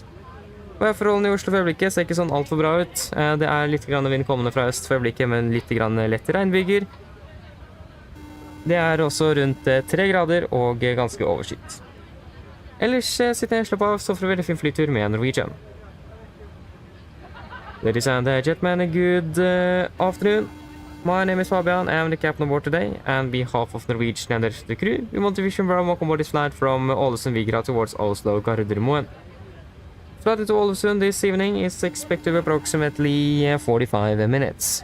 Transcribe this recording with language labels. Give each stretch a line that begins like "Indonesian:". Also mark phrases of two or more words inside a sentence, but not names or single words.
Norwegian: Forholdene i Oslo for øyeblikket ser ikke sånn alt for bra ut. Det er litt vind kommende fra øst for øyeblikket, men litt lett regnbyger. Det er også rundt 3 grader og ganske overskyet. Ellers sitter jeg slapp av, så for en veldig fin flytur med Norwegian.
English: Ladies and gentlemen, good afternoon. My name is Fabian, I am the captain on board today, and on behalf of Norwegian and the crew, we want to wish you a warm welcome aboard this flight from Ålesund towards Oslo Gardermoen. Flight to Ålesund this evening is expected to be approximately 45 minutes.